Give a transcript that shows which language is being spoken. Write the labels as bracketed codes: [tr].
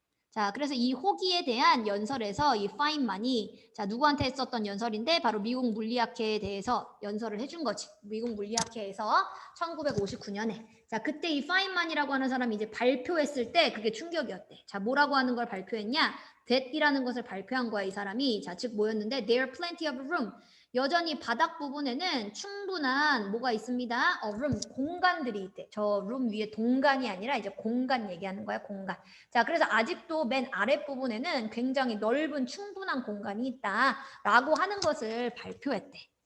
[ko] 자, 그래서 이 호기에 대한 연설에서 이 파인만이 자, 누구한테 했었던 연설인데 바로 미국 물리학회에 대해서 연설을 해준 거지. 미국 물리학회에서 1959년에. 자, 그때 이 파인만이라고 하는 사람이 이제 발표했을 때 그게 충격이었대. 자, 뭐라고 하는 걸 발표했냐? that이라는 것을 발표한 거야, 이 사람이. 자, 즉 뭐였는데 [en] there are plenty of room. [ko] 여전히 바닥 부분에는 충분한 뭐가 있습니다. room, 공간들이 있대. 저 room 위에 동간이 아니라 이제 공간 얘기하는 거야, 공간. 자, 그래서 아직도 맨 아랫부분에는 굉장히 넓은 충분한 공간이 있다라고 하는 것을 발표했대.